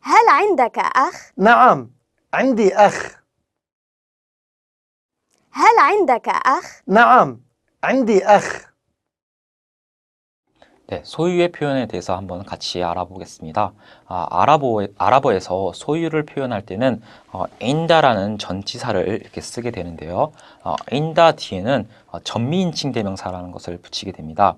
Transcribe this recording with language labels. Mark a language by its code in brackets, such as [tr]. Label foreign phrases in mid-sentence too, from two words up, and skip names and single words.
[ar] عندك أخ؟ نعم عندي أخ. هل عندك أخ؟ نعم عندي أخ. [ko] 네, 소유의 표현에 대해서 한번 같이 알아보겠습니다. 아랍어에서 소유를 표현할 때는 인다라는 전치사를 이렇게 쓰게 되는데요. 인다 뒤에는 전미인칭 대명사라는 것을 붙이게 됩니다.